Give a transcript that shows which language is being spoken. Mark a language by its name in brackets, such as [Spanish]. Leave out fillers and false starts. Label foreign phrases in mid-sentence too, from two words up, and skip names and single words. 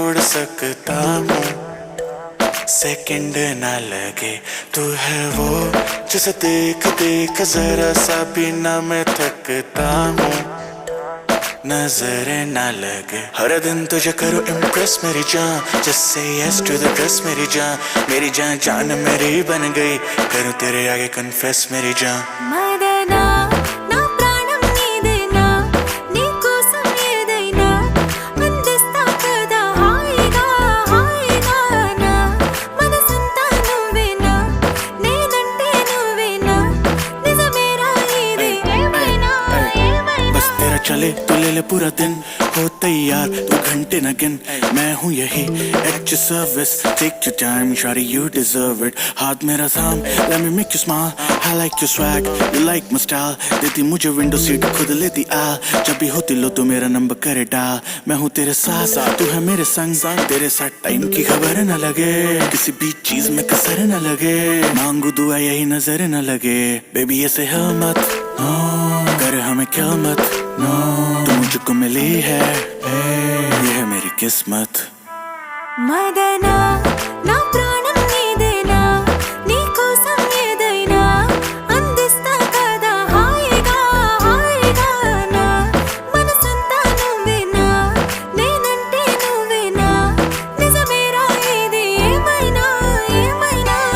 [Hindi] सकता हूँ सेकंड ना लगे तू है वो जिसे देख देख जरा सा भी ना मैं थकता हूँ नजरें ना लगे हर दिन तुझे करो इम्प्रेस मेरी जान [English] just say yes to the dress [Hindi] मेरी जान जान मेरी बन गई करूँ तेरे आगे कन्फेस मेरी जान [Telugu] మదనా నా ప్రాణం నీదేనా నీ కోసం ఏదైనా అందిస్తా కదా హాయిగా హాయిగా నా మనసంతా నువ్వేనా నేనంటే నువ్వేనా నిజమేరా ఇది ఏమైనా [Hindi] बस तेरा चले तो ले ले पूरा दिन हो तैयार तू घंटे न गिन मैं हूँ यही [English] at your service take your time shawty you deserve it [Hindi] हाथ मेरा थाम [English] let me make you smile I like your swag you like my style [Hindi] देती मुझे [English] window seat [Hindi] खुद लेती आ जब भी होती लो तो मेरा नंबर करे डाल मैं हूँ तेरे साथ तू है मेरे संग तेरे साथ टाइम की खबर न लगे किसी भी चीज में कसर न लगे मांगू दुआ यही नजर न लगे बेबी ऐसे है मत कर हमें क्या मत तू मुझको मिली है ये है मेरी किस्मत [Telugu] మదనా నా ప్రాణం నీదేనా నీ కోసం ఏదైనా అందిస్తా కదా హాయిగా హాయిగా నా మనసంతా నువ్వేనా నేనంటే నువ్వేనా నిజమేరా ఇది ఏమైనా ఏమైనా